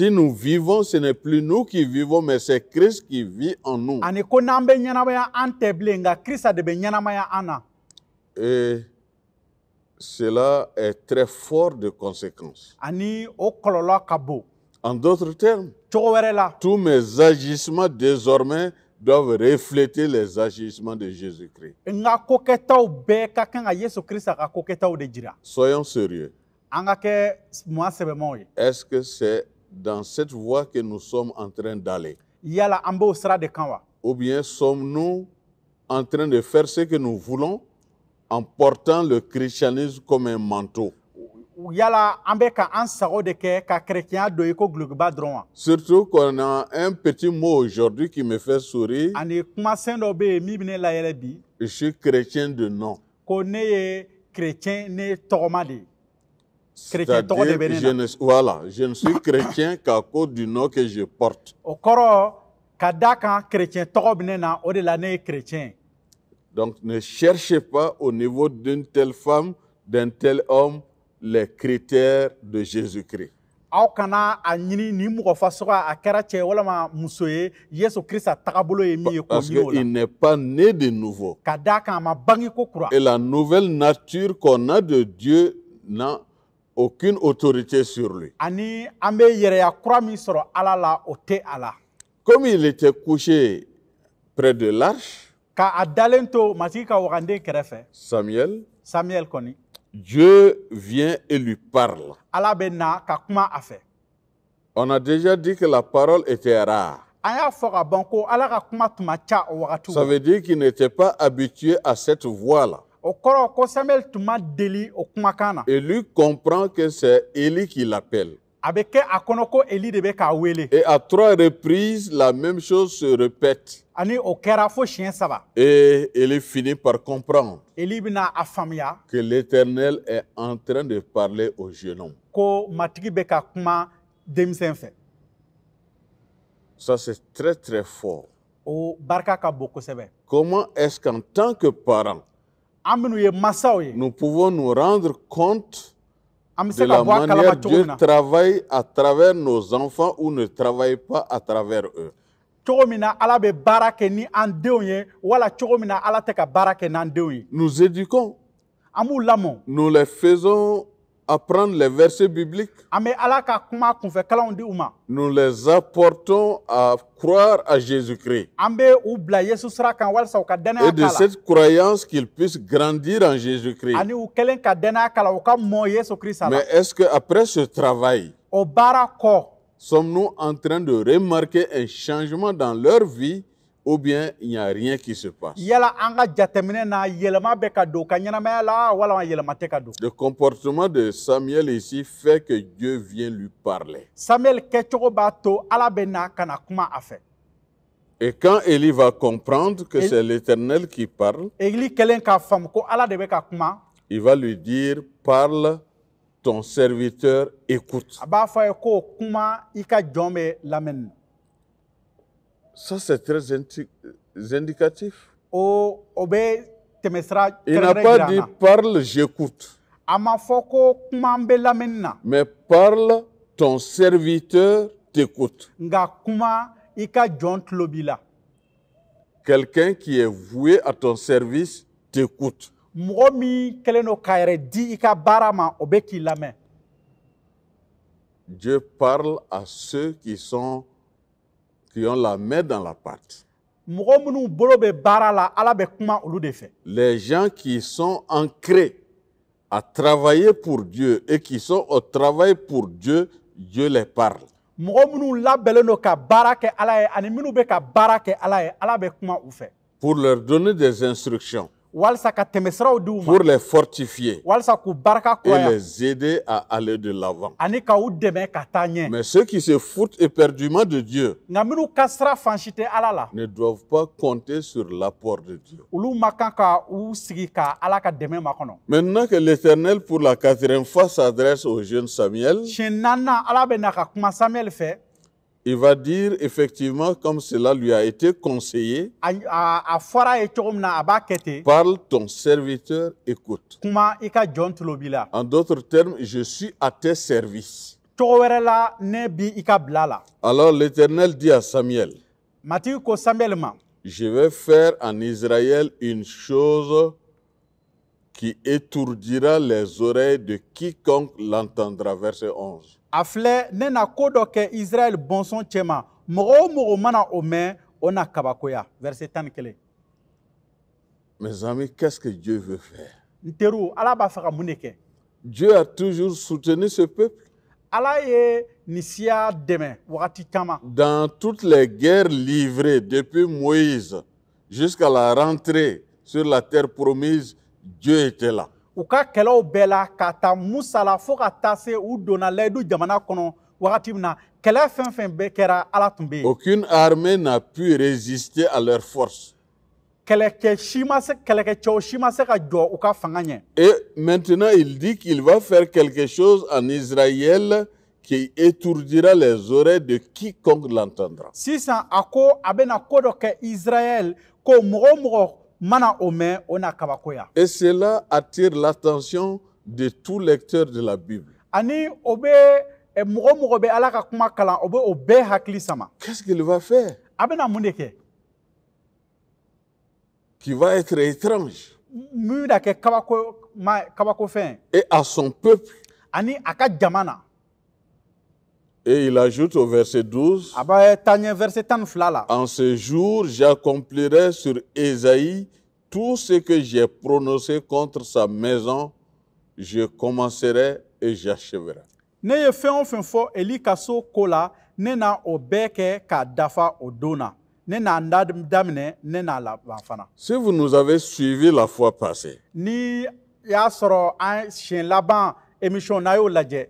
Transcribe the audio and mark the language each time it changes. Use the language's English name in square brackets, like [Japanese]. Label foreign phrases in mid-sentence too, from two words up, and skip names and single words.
[French] Si nous vivons, ce n'est plus nous qui vivons, mais c'est Christ qui vit en nous. [Bambara] ani ko n'an bɛ ɲɛnamaya an tɛ bilen nka Kirista de bɛ ɲɛnamaya an na. [French] Et cela est très fort de conséquences. [Bambara] Ani o kɔlɔlɔ ka bon. [French] En d'autres termes, [Bambara] Cogo wɛrɛ la [French] tous mes agissements désormais doivent refléter les agissements de Jésus-Christ. [Bambara] n ka kokɛtaw bɛɛ ka kan ka Yesu Kirista ka kokɛtaw de jira. [French] Soyons sérieux. [Bambara] An ka kɛ maa sɛbɛmanw ye. [French] Est-ce que c'est dans cette voie que nous sommes en train d'aller? [Bambara] Yala an b'o sira de kan wa? [French] Ou bien sommes-nous en train de faire ce que nous voulons en portant le christianisme comme un manteau? [Bambara] Yala an bɛ ka an sago de kɛ ka kerecɛnya don i ko gulokiba dɔrɔn wa? [French] Surtout qu'on a un petit mot aujourd'hui qui me fait sourire. [Bambara] Ani kumasɛn dɔ bɛ yen min bɛ ne layɛlɛ bi [French] Je suis chrétien de nom. [Bambara] ko ne ye kerecɛn ne ye tɔgɔma de ye. Chrétien tɔgɔ de [French] C'est-à-dire, [Bambara] bɛ ne [French] je [Bambara] na. [French] ne, voilà, je ne suis chrétien qu'à cause du nom que je porte. [Bambara] O kɔrɔ ka d'a kan kerecɛn tɔgɔ bɛ ne na o de la ne ye kerecɛn ye. [French] Donc ne cherchez pas au niveau d'une telle femme, d'un tel homme, les critères de Jésus-Christ. [Bambara] Aw kana a ɲini nin mɔgɔ fasugu a kɛra cɛ walama muso ye Yesu Kirista tagabolo ye min ye k'o [French] Parce [Bambara] ɲini o la. [French] qu'il n'est pas né de nouveau. [Bambara] Ka d'a kan a ma bange ko kura. [French] Et la nouvelle nature qu'on a de Dieu n'a aucune autorité sur lui. [Bambara] Ani an bɛ yɛrɛya kura min sɔrɔ Ala la o tɛ a la. [French] Comme il était couché près de l'arche, [Bambara] Ka a dalen to matigi ka waganden kɛrɛfɛ [French] Samuel, [Bambara] Samuel kɔni [French] Dieu vient et lui parle. [Bambara] Ala bɛ na ka kuma a fɛ. [French] On a déjà dit que la parole était rare. [Bambara] An y'a fɔ ka ban ko Ala ka kuma tun ma ca o wagatiw [French] Ça [Bambara] la. [French] veut dire qu'il n'était pas habitué à cette voix-là. [Bambara] O kɔrɔ ko Samuel tun ma deli o kumakan na. [French] Et lui comprend que c'est Élie qui l'appelle. [Bambara] A bɛ kɛ a kɔnɔ ko Eli de bɛ k'a wele. [French] Et à 3 reprises, la même chose se répète. [Bambara] Ani o kɛra fo siɲɛ 3. [French] Et Élie finit par comprendre [Bambara] Eli bɛna a faamuya [French] que l'Éternel est en train de parler au jeune homme. [Bambara] ko matigi bɛ ka kuma denmisɛn fɛ. [French] Ça, c'est très, très fort. [Bambara] O barika ka bon kosɛbɛ. [French] Comment est-ce qu'en tant que parents, [Bambara] An minnu ye masaw ye [French] nous pouvons nous rendre compte [Bambara] an bɛ [French] de [Bambara] se [French] la [Bambara] ka bɔ a [French] manière [Bambara] kalama [French] dont [Bambara] cogo [French] Dieu [Bambara] min na. [French] travaille à travers nos enfants ou ne travaille pas à travers eux? [Bambara] cogo min na Ala bɛ baara kɛ ni an denw ye wala cogo min na Ala tɛ ka baara kɛ n'an denw ye. [French] Nous éduquons. [Bambara] An b'u lamɔ. [French] Nous les faisons apprendre les versets bibliques. [Bambara] An bɛ Ala ka kuma kunfɛkalanw di u ma. [French] Nous les apportons à croire à Jésus-Christ. [Bambara] An bɛ u bila Yesu sira kan walasa u ka danaya [French] Et de [Bambara] k'a la. [French] cette croyance qu'ils puissent grandir en Jésus-Christ. [Bambara] Ani u kɛlen ka danaya k'a la u ka mɔ Yesu Kirisa la. [French] Mais est-ce qu'après ce travail, [Bambara] O baara kɔ, [French] sommes-nous en train de remarquer un changement dans leur vie ou bien il n'y a rien qui se passe? [Bambara] yala an ka jateminɛ na yɛlɛma bɛ ka don u ka ɲɛnamaya la walama yɛlɛma tɛ ka don. [French] Le comportement de Samuel ici fait que Dieu vient lui parler. [Bambara] Samuel kɛcogo b'a to Ala bɛ na ka na kuma a fɛ. [French] Et quand Élie va comprendre que c'est l'Éternel qui parle, [Bambara] Eli kɛlen k'a faamu ko Ala de bɛ ka kuma, [French] il va lui dire, parle, ton serviteur écoute. [Bambara] a b'a fɔ a ye ko kuma i ka jɔn bɛ lamɛnni na. [French] Ça, c'est très indicatif. [Bambara] O bɛ tɛmɛsira [French] Il n'a [Bambara] kɛrɛnkɛrɛn [French] pas [Bambara] jira an [French] dit, [Bambara] na. [French] parle, j'écoute. [Bambara] A ma fɔ ko kuma n bɛ lamɛnni na, [French] Mais parle, ton serviteur t'écoute. [Bambara] nka kuma i ka jɔn tulo b'i la. [French] Quelqu'un qui est voué à ton service t'écoute. [Bambara] Mɔgɔ min kɛlen don k'a yɛrɛ di i ka baara ma o bɛ k'i lamɛn. [French] Dieu parle à ceux qui ont la main dans la pâte. [Bambara] Mɔgɔ minnu bolo bɛ baara la Ala bɛ kuma olu de fɛ. [French] Les gens qui sont ancrés à travailler pour Dieu et qui sont au travail pour Dieu, Dieu les parle. [Bambara] Mɔgɔ minnu labɛnnen don ka baara kɛ Ala ye ani minnu bɛ ka baara kɛ Ala ye Ala bɛ kuma u fɛ. [French] Pour leur donner des instructions, [Bambara] Walasa ka tɛmɛsiraw di u ma, [French] pour les fortifier [Bambara] walasa k'u barika [French] et [Bambara] kuraya [French] les aider à aller de l'avant. [Bambara] ani ka u dɛmɛ ka taa ɲɛ. [French] Mais ceux qui se foutent éperdument de Dieu [Bambara] Nka minnu ka sira fan si tɛ Ala la, [French] ne doivent pas compter sur l'apport de Dieu. [Bambara] olu ma kan ka u sigi ka Ala ka dɛmɛ makɔnɔ. [French] Maintenant que l'Éternel, pour la 4e fois, s'adresse au jeune Samuel, [Bambara] Siɲɛ naaninan Ala bɛ na ka kuma Samuel fɛ. [French] il va dire effectivement, comme cela lui a été conseillé, [Bambara] A fɔra a ye cogo min na a b'a kɛ ten. [French] parle, ton serviteur écoute. [Bambara] Kuma i ka jɔn tulo b'i la. [French] En d'autres termes, je suis à tes services. [Bambara] Cogo wɛrɛ la ne bi i ka bila la. [French] Alors l'Éternel dit à Samuel, [Bambara] Matigi ko Samuel ma, [French] je vais faire en Israël une chose qui étourdira les oreilles de quiconque l'entendra. Verset 11. [Bambara] a filɛ ne na ko dɔ kɛ Israɛl bɔnsɔn cɛ ma, mɔgɔ o mɔgɔ mana o mɛn o na kabakoya. [French] Verset 11. Mes amis, qu'est-ce que Dieu veut faire? [Bambara] N teriw Ala b'a fɛ ka mun de kɛ? [French] Dieu a toujours soutenu ce peuple. [Bambara] Ala ye nin siya dɛmɛ wagati caman. [French] Dans toutes les guerres livrées depuis Moïse jusqu'à la rentrée sur la terre promise, Dieu était là. [Bambara] U ka kɛlɛw bɛɛ la ka taa Musa la fo ka taa se u donna layidu jamana kɔnɔ wagati min na kɛlɛ fɛn fɛn bɛɛ kɛra Ala tun bɛ yen. [French] Aucune armée n'a pu résister à leur force. [Bambara] Kɛlɛkɛcɛw si ma se ka jɔ u ka fanga ɲɛ. [French] Et maintenant, il dit qu'il va faire quelque chose en Israël qui étourdira les oreilles de quiconque l'entendra. [Bambara] Sisan a ko a bɛna ko dɔ kɛ Israël ko mɔgɔ o mɔgɔ mana o mɛn o na kabakoya. [French] Et cela attire l'attention de tout lecteur de la Bible. [Bambara] Ani o bɛ mɔgɔ o mɔgɔ bɛ Ala ka kuma kalan o bɛ o bɛɛ hakili sama. [French] Qu'est-ce qu'il va faire? [Bambara] A bɛna mun de kɛ? [French] Qui va être étrange. [Bambara] Min bɛna kɛ kabako fɛn. [French] Et à son peuple. [Bambara] Ani a ka jama na. [French] Et il ajoute au verset 12, [Bambara] A bɛ taa ɲɛ verset 12 la. [French] en ce jour, j'accomplirai sur Ésaïe tout ce que j'ai prononcé contre sa maison, je commencerai et j'achèverai. [Bambara] Ne ye fɛn o fɛn fɔ Eli ka so ko la, ne na o bɛɛ kɛ k'a dafa o don na. Ne n'a daminɛ, ne n'a laban fana. [French] Si vous nous avez suivis la fois passée, [Bambara] Ni y'a sɔrɔ an siɲɛ laban émission n'a y'o lajɛ.